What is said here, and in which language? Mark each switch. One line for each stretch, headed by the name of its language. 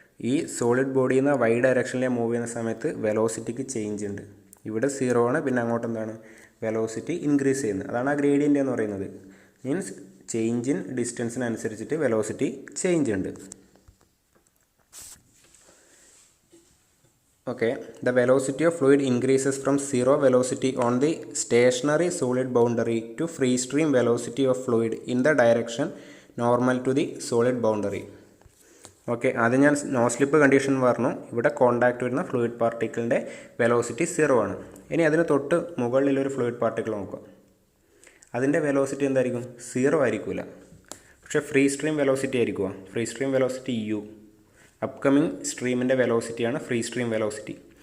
Malayalam: ഈ സോളിഡ് ബോഡിയിൽ നിന്ന് y ഡയറക്ഷനിലേക്ക് മൂവ് ചെയ്യുന്ന സമയത്ത് വെലോസിറ്റിക്ക് ചേഞ്ച് ഉണ്ട്. ഇവിടെ 0 ആണ്, പിന്നെ അങ്ങോട്ട് എന്താണ് വെലോസിറ്റി ഇൻക്രീസ് ചെയ്യുന്നത്. അതാണ് ആ ഗ്രേഡിയൻ്റ് എന്ന് പറയുന്നത്. Means change in ഡിസ്റ്റൻസിനനുസരിച്ചിട്ട് velocity change ഉണ്ട്.
English: Okay, the velocity of fluid increases from 0 velocity on the stationary solid boundary to free stream velocity of fluid in the direction normal to the solid boundary.
Malayalam: Okay, ആദ്യം ഞാൻ no slip condition പറഞ്ഞു. ഇവിടെ contact വരുന്ന fluid പാർട്ടിക്കിളിൻ്റെ velocity 0 ആണ്. ഇനി അതിന് തൊട്ട് മുകളിലൊരു ഫ്ലൂയിഡ് പാർട്ടിക്കിൾ നോക്കുക. അതിൻ്റെ വെലോസിറ്റി എന്തായിരിക്കും 0 ആയിരിക്കില്ല, പക്ഷേ ഫ്രീ സ്ട്രീം വെലോസിറ്റി ആയിരിക്കുക. Free stream velocity u, upcoming സ്ട്രീമിൻ്റെ വെലോസിറ്റിയാണ് free stream velocity.